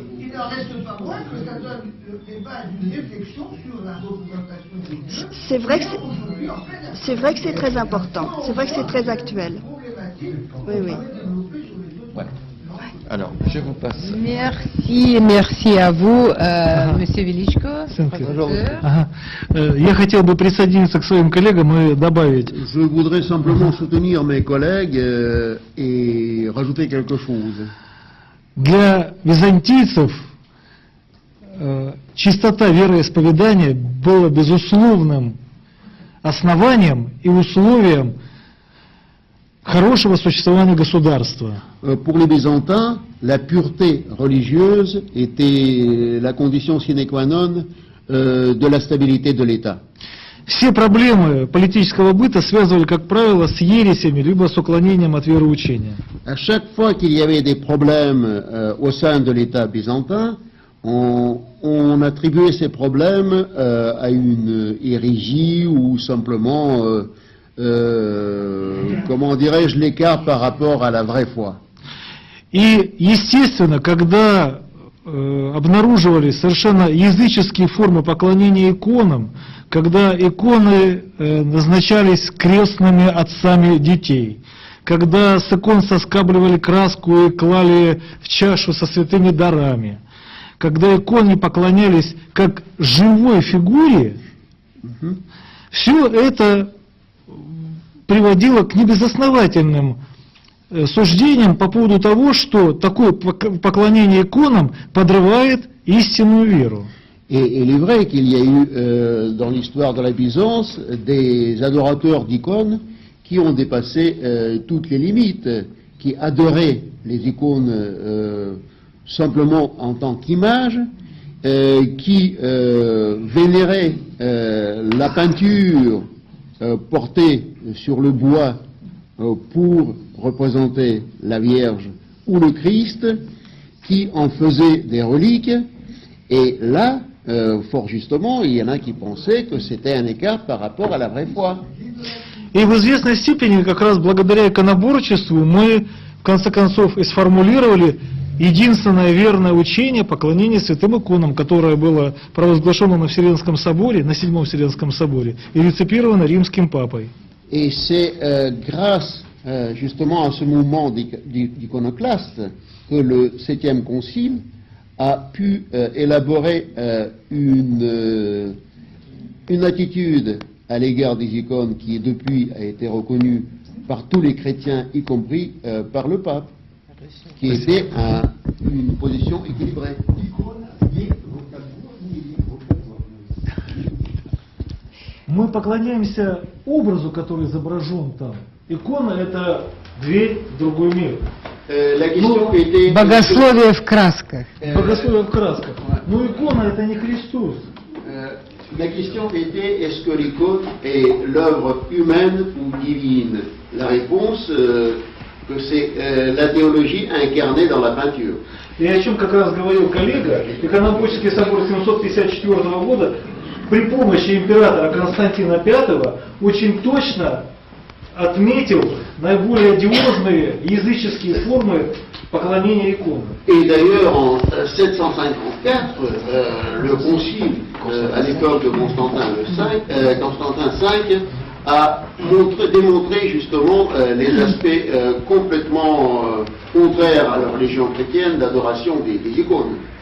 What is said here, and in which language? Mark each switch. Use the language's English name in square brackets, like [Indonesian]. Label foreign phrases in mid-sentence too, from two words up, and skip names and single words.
[French] Il n'en reste pas moins que ça donne les bases d'une réflexion sur la représentation de Dieu. C'est vrai que c'est très important. C'est vrai que c'est très actuel. Oui, oui. Ouais. Alors, je vous passe. Merci à vous, Monsieur Величко. [Russian] Ага. Я хотел бы присоединиться к своим коллегам и добавить. [French] Je voudrais simplement soutenir mes collègues et rajouter quelque chose. [Russian] Для византийцев чистота вероисповедания была безусловным основанием и условием хорошего существования государства. [French] Pour les Byzantins, la pureté religieuse était la condition [Latin] sine qua non [French] de la stabilité de l'État. [Russian] Все проблемы политического быта связывали, как правило, с ересями, либо с уклонением от вероучения. [French] À chaque fois qu'il y avait des problèmes au sein de l'État byzantin, on attribuait ces problèmes à une hérésie ou simplement, comment dirais-je, l'écart par rapport à la vraie foi. [Russian] И, естественно, когда обнаруживались совершенно языческие формы поклонения иконам, когда иконы назначались крестными отцами детей, когда с икон соскабливали краску и клали в чашу со святыми дарами, когда иконе поклонялись как живой фигуре, все это приводило к небезосновательным суждениям по поводу того, что такое поклонение иконам подрывает истинную веру. [French] Et il est vrai qu'il y a eu dans l'histoire de la Byzance des adorateurs d'icônes qui ont dépassé toutes les limites, qui adoraient les icônes simplement en tant qu'image, qui vénéraient la peinture portée sur le bois pour représenter la Vierge ou le Christ, qui en faisaient des reliques, et là, fort justement, il y en a qui pensaient que c'était un écart par rapport à la vraie foi. [Russian] И в известной степени, как раз благодаря иконоборчеству, мы, в конце концов, и сформулировали единственное верное учение поклонения святым иконам, которое было провозглашено на Вселенском соборе, на Седьмом Вселенском соборе, и реципировано римским папой. [French] Et c'est grâce justement à ce mouvement d'iconoclaste que le 7e concile a pu élaborer une attitude à l'égard des icônes qui depuis a été reconnue par tous les chrétiens, y compris par le pape, qui était une position équilibrée. [Russian] Мы поклоняемся образу, который изображен там. Икона – это дверь в другой мир. [French] La question était... [Russian] Богословие в красках. Богословие в красках. Но икона – это не Христос. [French] La question était, est-ce que l'icône est l'œuvre humaine ou divine? La réponse, que c'est la théologie incarnée dans la peinture. [Russian] И о чем как раз говорил коллега, Иконоборческий собор 754 года при помощи императора Константина V очень точно отметил наиболее одиозные языческие формы поклонения иконам. [French] Et d'ailleurs, en 754, le concile, à l'époque de Constantin V, a démontré justement les aspects complètement contraires à la religion chrétienne d'adoration des icônes.